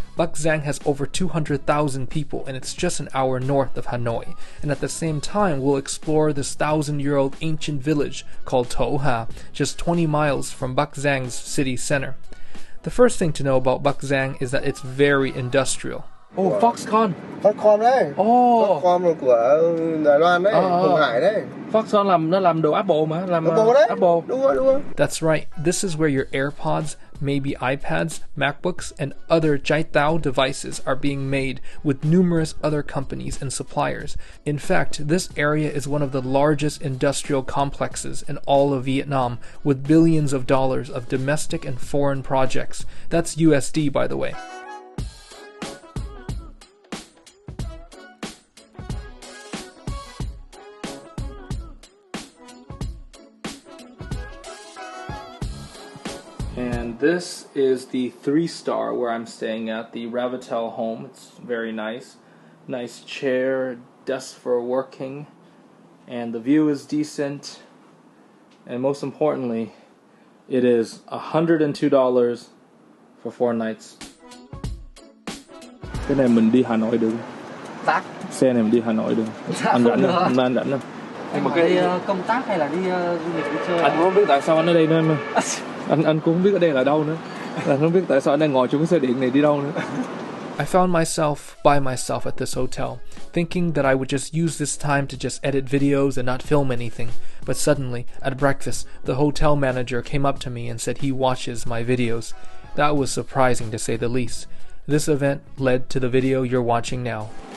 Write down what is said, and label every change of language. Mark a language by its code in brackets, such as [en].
[en] Bac Giang has over 200,000 people, and it's just an hour north of Hanoi. And at the same time, we'll explore this 1,000-year-old ancient village called Tho Ha, just 20 miles from Bac Giang's city center. The first thing to know about Bac Giang is that it's very industrial. Oh, Foxconn. [vi] Foxconn đấy. Oh. Foxconn của Đài Loan đấy, Hồng Hải đấy. Foxconn nó làm đồ Apple mà, làm Apple đấy. [en] Apple. [vi] Đúng rồi. [en] That's right. This is where your AirPods, maybe iPads, MacBooks, and other Chai Thao devices are being made with numerous other companies and suppliers. In fact, this area is one of the largest industrial complexes in all of Vietnam, with billions of dollars of domestic and foreign projects. That's USD, by the way. And this is the 3-star where I'm staying at, the Ravitel home. It's very nice. Nice chair, desk for working, and the view is decent. And most importantly, it is $102 for 4 nights. [vi] Cái này mình đi Hà Nội được. Dạ. Xe này mình đi Hà Nội được. Anh rảnh không? Hôm nay anh rảnh không? Nhưng mà đi công tác hay là đi du lịch đi chơi? Anh cũng không biết tại sao anh ở đây nữa mà. Anh cũng không biết ở đây là đâu nữa. Anh không biết tại sao anh đang ngồi trong cái xe điện này đi đâu nữa. [en] I found myself by myself at this hotel, thinking that I would just use this time to just edit videos and not film anything. But suddenly, at breakfast, the hotel manager came up to me and said he watches my videos. That was surprising to say the least. This event led to the video you're watching now.